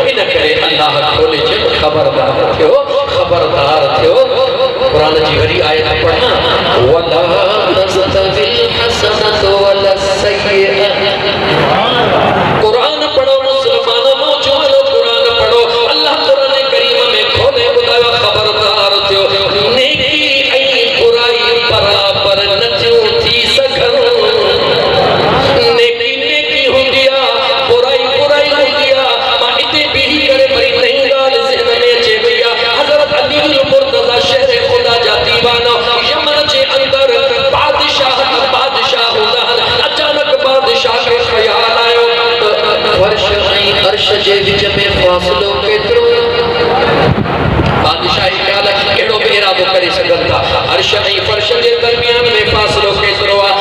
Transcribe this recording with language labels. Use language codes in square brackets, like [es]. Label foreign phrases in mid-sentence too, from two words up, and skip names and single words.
[sd] करे अल्लाह खोले जब खबरदार थियो कुरान जी वरी आयत पढ़ना [ar] ولا تستوي الحسنة ولا السيئة [sd] कुरान पढ़ो मुसलमानों नौजवानो कुरान पढ़ो अल्लाह कुरान करीम में खोले बुधायो खबरदार थियो नेकी ऐं बुराई बराबर न थी सघन नेकी नेकी हुंदी आ बुराई बुराई हुंदी आ मां इते बीही करे भई नई ॻाल्हि ज़हन में अचे पई आ हज़रत अली मुर्तज़ा शहर खुदा जा दीवाना यमन जे अंदर बादशाह हूंदा अचानक बादशाह खे ख़्याल आयो फर्श ऐं अर्श जे विच में फ़ासिलो केतिरो बादशाही ख़्याल कहिड़ो बि इरादो करे सघनि था अर्श ऐं फर्श जे दरमियान में फ़ासिलो केतिरो आहे